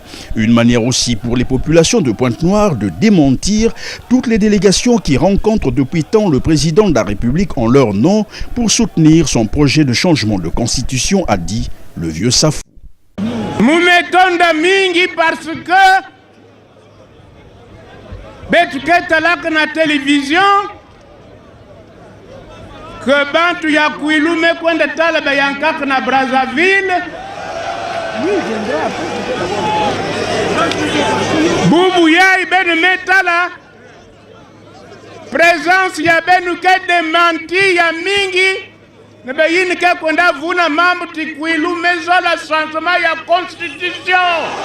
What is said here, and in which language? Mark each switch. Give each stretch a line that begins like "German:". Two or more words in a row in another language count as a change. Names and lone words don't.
French: Une manière aussi pour les populations de Pointe-Noire de démentir toutes les délégations qui rencontrent depuis tant le président de la République en leur nom pour soutenir son projet de changement de constitution, a dit le vieux Safou.
Kongo: Mumetonda mingi
French: parce que
Kongo: betuketalaka na télévision que bantu ya kuilume kwenda talaba yankaka na Brazzaville bubu yai benu metala présence ya benu ke dementi ya mingi ne beyini ke kwenda vuna mambo tikuilume zola changement ya constitution.